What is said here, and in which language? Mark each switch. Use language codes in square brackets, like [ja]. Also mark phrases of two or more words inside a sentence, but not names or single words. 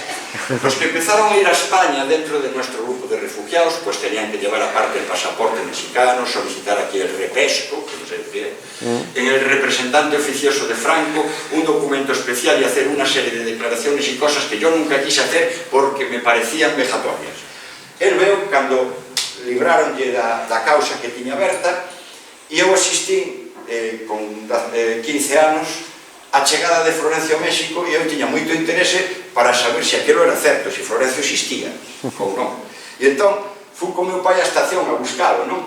[es] Los que empezaron a ir a España dentro de nuestro grupo de refugiados, pues tenían que llevar aparte el pasaporte mexicano, solicitar aquí el repesco, que no sé qué, en el representante oficioso de Franco, un documento especial y hacer una serie de declaraciones y cosas que yo nunca quise hacer porque me parecían vejatorias. El veo, [gl] cando libraronlle da causa que tiña aberta, e eu asistí con 15 anos a chegada de Florencio a México, e eu tiña moito interese para saber se aquilo era certo, se Florencio existía ou non. E entón, fui con meu pai á estación a buscalo, non?